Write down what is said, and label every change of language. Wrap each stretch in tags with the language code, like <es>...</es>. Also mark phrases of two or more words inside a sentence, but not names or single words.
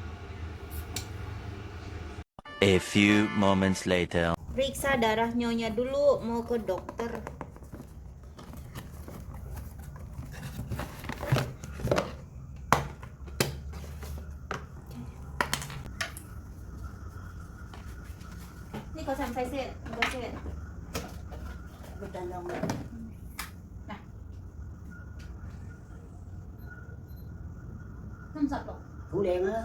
<en>A few moments later.</en> <id>Periksa darah nyonya dulu, mau ke dokter. Ini kau sampai sih, kau sih. Nah,</id> <vi>không sạch rồi. Hủ đen á.</vi>